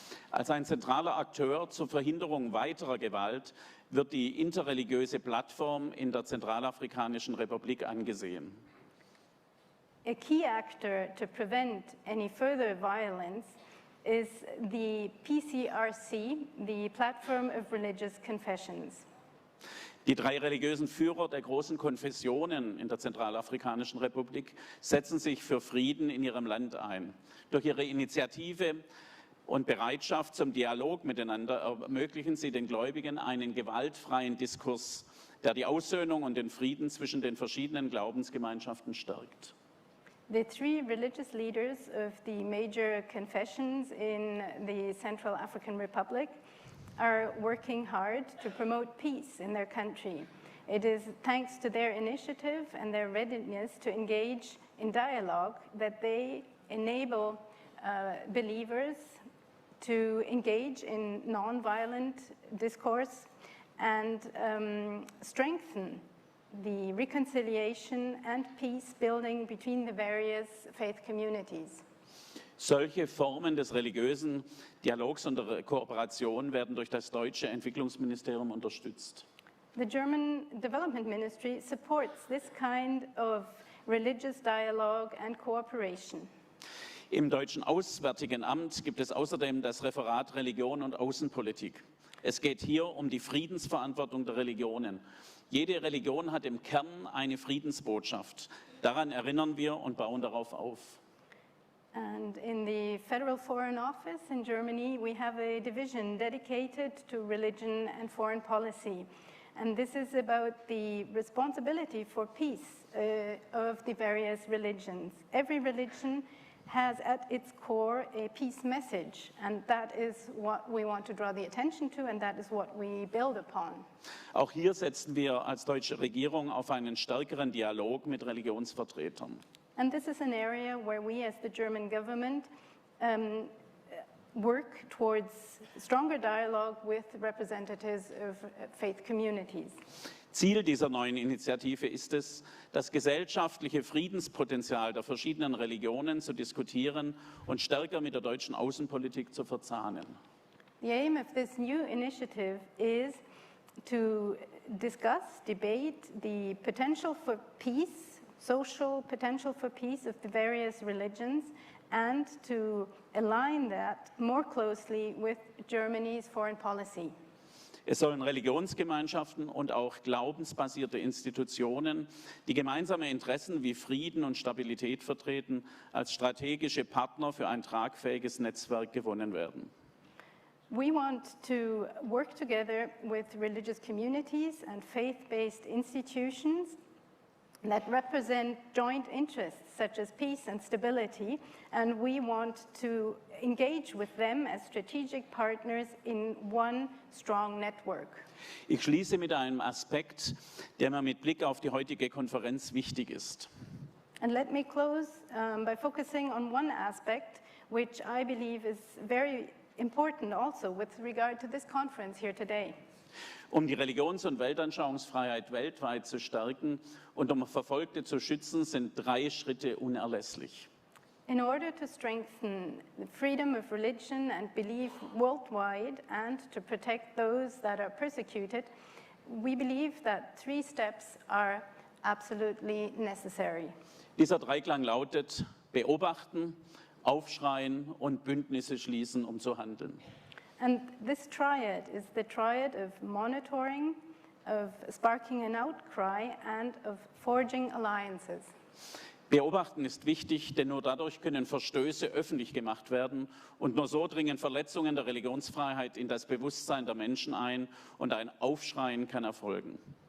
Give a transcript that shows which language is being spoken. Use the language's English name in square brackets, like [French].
[German] Als ein zentraler Akteur zur Verhinderung weiterer Gewalt wird die interreligiöse Plattform in der Zentralafrikanischen Republik angesehen. [English] A key actor to prevent any further violence is the PCRC, the Platform of Religious Confessions. [German] Die 3 religiösen Führer der großen Konfessionen in der Zentralafrikanischen Republik setzen sich für Frieden in ihrem Land ein. Durch ihre Initiative und Bereitschaft zum Dialog miteinander ermöglichen sie den Gläubigen einen gewaltfreien Diskurs, der die Aussöhnung und den Frieden zwischen den verschiedenen Glaubensgemeinschaften stärkt. [English] The 3 religious leaders of the major confessions in the Central African Republic are working hard to promote peace in their country. It is thanks to their initiative and their readiness to engage in dialogue that they enable believers to engage in nonviolent discourse and strengthen the reconciliation and peace building between the various faith communities. [German] Solche Formen des religiösen Dialogs und der Kooperation werden durch das deutsche Entwicklungsministerium unterstützt. [English] The German Development Ministry supports this kind of religious dialogue and cooperation. [German] Im Deutschen Auswärtigen Amt gibt es außerdem das Referat Religion und Außenpolitik. Es geht hier um die Friedensverantwortung der Religionen. Jede Religion hat im Kern eine Friedensbotschaft. Daran erinnern wir und bauen darauf auf. [English] And in the Federal Foreign Office in Germany, we have a division dedicated to religion and foreign policy. And this is about the responsibility for peace of the various religions. Every religion has at its core a peace message, and that is what we want to draw the attention to, and that is what we build upon. [German] Auch hier setzen wir als deutsche Regierung auf einen stärkeren Dialog mit Religionsvertretern. [English] And this is an area where we as the German government work towards stronger dialogue with representatives of faith communities. [German] Ziel dieser neuen Initiative ist es, das gesellschaftliche Friedenspotenzial der verschiedenen Religionen zu diskutieren und stärker mit der deutschen Außenpolitik zu verzahnen. [English] The aim of this new initiative is to discuss, debate the potential for peace, social potential for peace of the various religions, and to align that more closely with Germany's foreign policy. [German] Es sollen Religionsgemeinschaften und auch glaubensbasierte Institutionen, die gemeinsame Interessen wie Frieden und Stabilität vertreten, als strategische Partner für ein tragfähiges Netzwerk gewonnen werden. [English] We want to work together with religious communities and faith-based institutions that represent joint interests such as peace and stability, and we want to engage with them as strategic partners in one strong network. [German] Ich schließe mit einem Aspekt, der mir mit Blick auf die heutige Konferenz wichtig ist. [English] And let me close by focusing on one aspect which I believe is very important also with regard to this conference here today. [German] Um die Religions- und Weltanschauungsfreiheit weltweit zu stärken und um Verfolgte zu schützen, sind 3 Schritte unerlässlich. [English] In order to strengthen the freedom of religion and belief worldwide and to protect those that are persecuted, we believe that 3 steps are absolutely necessary. [German] Dieser Dreiklang lautet: Beobachten, Aufschreien und Bündnisse schließen, um zu handeln. [English] And this triad is the triad of monitoring, of sparking an outcry, and of forging alliances. [German] Beobachten ist wichtig, denn nur dadurch können Verstöße öffentlich gemacht werden und nur so dringen Verletzungen der Religionsfreiheit in das Bewusstsein der Menschen ein und ein Aufschreien kann erfolgen.